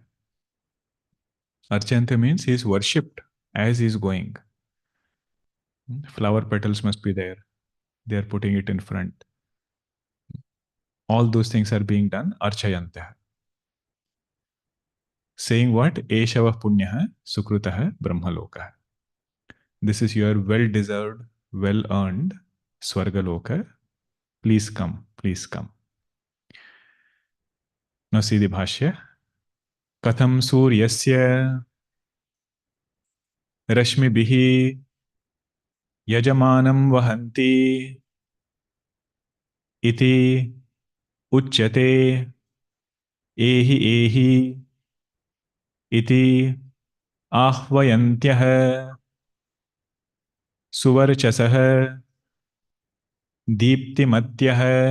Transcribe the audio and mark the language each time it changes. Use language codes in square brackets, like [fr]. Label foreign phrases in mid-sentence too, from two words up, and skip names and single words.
[en] Archayantya means he is worshipped as he is going. Flower petals must be there. They are putting it in front. All those things are being done. Archayantya. Saying what? [sa] Eshava punyah sukrutah brahmalokah. [en] This is your well-deserved, well-earned Swarga. Please come, please come. Now see the Bhashya. [sa] Katham suryasya rashmibihi yajamanam vahanti iti uchyate ehi ehi iti ahvayantyah suvarchasah दीप्तिमत्यः